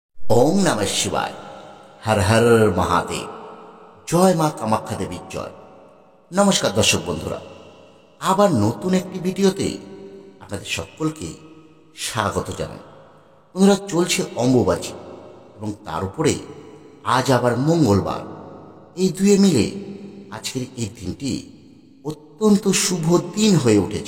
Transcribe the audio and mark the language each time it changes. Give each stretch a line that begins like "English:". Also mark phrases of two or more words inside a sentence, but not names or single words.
Sanskrit: ओम नमः शिवाय। हर हर महादेव।
Bangla: জয় মা কামাখ্যা দেবীর জয়। নমস্কার দর্শক বন্ধুরা, আবার নতুন এক ভিডিওতে আপনাদের সকলকে স্বাগত জানাই। বন্ধুরা চলছে অম্বুবাচী এবং তার উপরে আজ আবার মঙ্গলবার। এই দুয়ে মিলে আজকের এই দিনটি অত্যন্ত শুভ দিন হয়ে উঠেছে।